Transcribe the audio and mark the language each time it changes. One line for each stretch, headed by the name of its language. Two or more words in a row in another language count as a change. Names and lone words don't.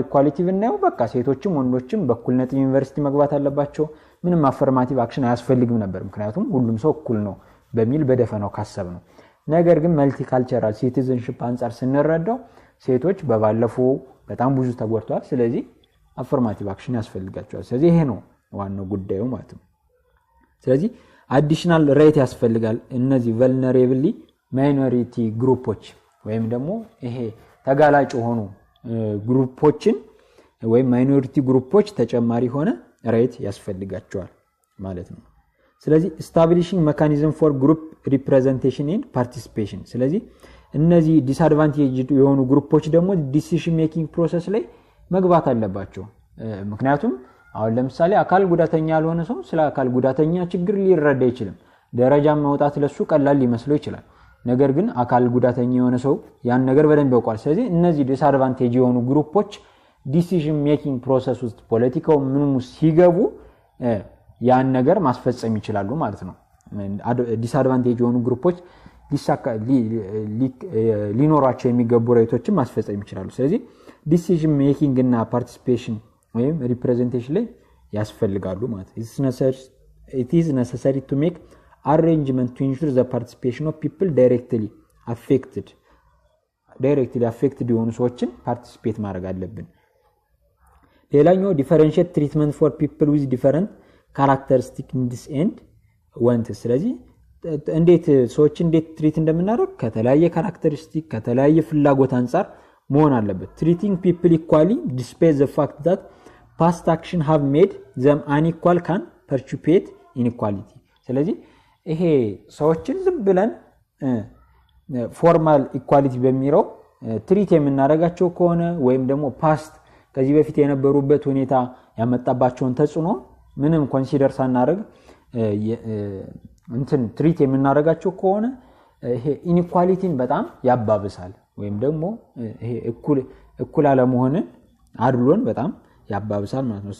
Amharic: ኢኳሊቲ ብናየው በቃ ሴቶችም ወንዶችም በእኩልነት ዩኒቨርሲቲ መግባት አለባቸው ምንም
English: affirmative action
Amharic: አያስፈልግም ነበር ምክንያቱም ሁሉም ሰው እኩል ነው በሚል በደፈናው ካሰብ ነው ነገር ግን
English: multicultural citizenship
Amharic: አንፃር ስንረዳው ሴቶች በባለፈው በጣም ብዙ ተጎርተዋል ስለዚህ
English: affirmative action
Amharic: ያስፈልጋቸዋል ስለዚህ ይሄ ነው ዋናው ጉዳዩ ማለት ነው ስለዚህ
English: additional right
Amharic: ያስፈልጋል እነዚህ
English: vulnerably minority groups
Amharic: ወይም ደግሞ ይሄ ተጋላጭ ሆኑ ግሩፖችን ወይም
English: minority groups
Amharic: ተጨማሪ ሆነ ራይት ያስፈልጋቸዋል ማለት ነው ስለዚህ
English: establishing mechanism for group representation and participation
Amharic: ስለዚህ እነዚህ disadvantaged የሆኑ ግሩፖች ደግሞ
English: decision making process
Amharic: ላይ መግባት አለባቸው ምክንያቱም አሁን ለምሳሌ አካል ጉዳተኛ ያልሆነ ሰው ስለ አካል ጉዳተኛ ችግር ሊረዳ ይችላል ደረጃ ማውጣት ለሱ ቀላል ሊመስለው ይችላል ነገር ግን አካል ጉዳተኛ የሆነ ሰው ያን ነገር በደንብ ያውቃል ስለዚህ እነዚህ disadvantaged የሆኑ ግሩፖች
English: decision making process
Amharic: ውስጥ ፖለቲካው ምንም ሲገቡ ያን ነገር ማስፈጸም ይችላሉ ማለት ነው disadvantaged የሆኑ ግሩፖች ሊኖራቸው የሚገቡ ራይቶችን ማስፈጸም ይችላሉ ስለዚህ
English: decision making
Amharic: እና participation ወይም representation ላይ ያስፈልጋሉ ማለት
English: it is necessary to make arrangement to ensure the participation of people directly affected
Amharic: የሆኑ ሰዎችን participate ማድረግ አለብን ሌላኛው
English: differentiate treatment for people with different characteristic needs and wants
Amharic: ስለዚህ እንዴት ሰዎች እንዴት ትሪት እንደምናደርግ ከተለያየ ካራክተሪስቲክ ከተለያየ ፍላጎት አንፃር መሆን አለበት
English: treating people equally despite the fact that past action have made them unequal can perpetuate inequality
Amharic: ስለዚህ ይሄ ሰዎችን ዝም ብለን
English: formal equality
Amharic: በሚለው ትሪት የምናረጋቸው ከሆነ ወይም ደግሞ ፓስት ከዚህ በፊት የነበሩበት ሁኔታ ያመጣባቸውን ተጽዕኖ ምንም ኮንሲደር ሳናረግ እንትን ትሪት የምናረጋቸው ከሆነ ይሄ ኢኒኳሊቲን በጣም ያባብሳል ወይም ደግሞ ይሄ እኩል አለመሆንን አድሎን በጣም ያባብሳል ማለት ነው